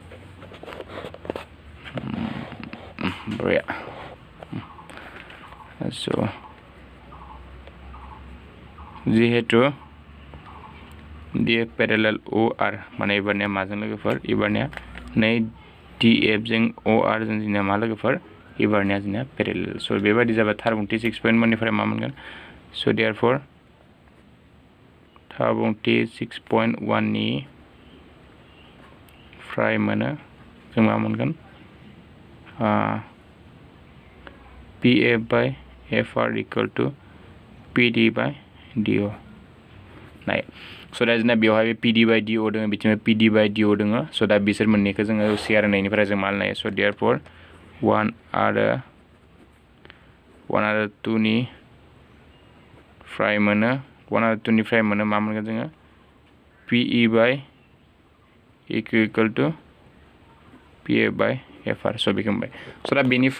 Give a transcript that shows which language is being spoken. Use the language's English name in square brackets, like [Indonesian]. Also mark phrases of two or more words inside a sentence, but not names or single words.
[Bodo] बरिया स' जिहेतु DF पेरेलेल OR माने एबारनिया माजों लोगोफोर एबारनिया नै DF जों OR जों जोंनिया मा लोगोफोर एबारनिया जोंनिया पेरेलेल स' बेबायदि जाबाय थार बुंथि 6.1 निफ्राय मा मोनगोन स' therefore थार बुंथि 6.1 नि फ्राय मोनो जों मा मोनगोन [English] PF by FR equal to PD by DO [Bodo] नाय स' दा जोंना बेवहाय [English] PD by DO [Bodo] दङ बिथिं [English] PD by DO [Bodo] दङ स' दा बिसोर मोननैखौ जोङो शेयार होनायनिफ्राय जों मा लायो स' therefore 1 आरो 2 नि फ्राय मोनो 1 आरो 2 निफ्राय मोनो मा मोनगोन जोङो [English] PE by EQ equal to PF by FR [Bodo] स' बेखौ मोनबाय स' दा बेनिफ्राय